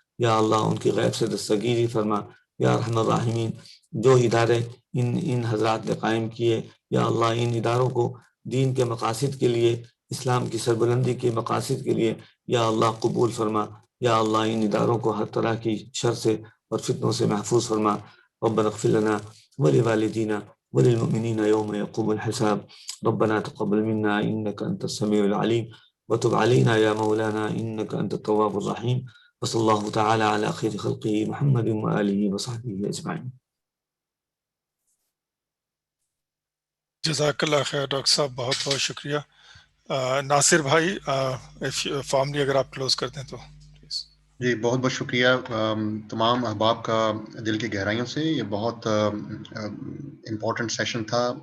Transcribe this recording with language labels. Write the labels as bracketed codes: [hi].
[ur] یا اللہ ان کی غیب سے دستگیری فرما. یا ارحم الراحمین جو ادارے ان حضرات نے قائم کیے، یا اللہ ان اداروں کو دین کے مقاصد کے لیے، اسلام کی سربلندی کے مقاصد کے لیے یا اللہ قبول فرما. یا اللہ ان اداروں کو ہر طرح کی شر سے اور فتنوں سے محفوظ فرما. [ar] ربنا اغفر لنا ولوالدينا وللمؤمنين يوم يقوم الحساب. ربنا تقبل منا إنك أنت السميع العليم وتب علينا يا مولانا إنك أنت التواب الرحيم. وصلى الله تعالى على خير خلقه محمد وآله وصحبه أجمعين. [ur] جزاک اللہ خیر ڈاکٹر صاحب، بہت بہت شکریہ. ناصر بھائی فارملی اگر آپ کلوز کر دیں تو. جی بہت بہت شکریہ تمام احباب کا دل کی گہرائیوں سے. یہ بہت امپورٹنٹ سیشن تھا.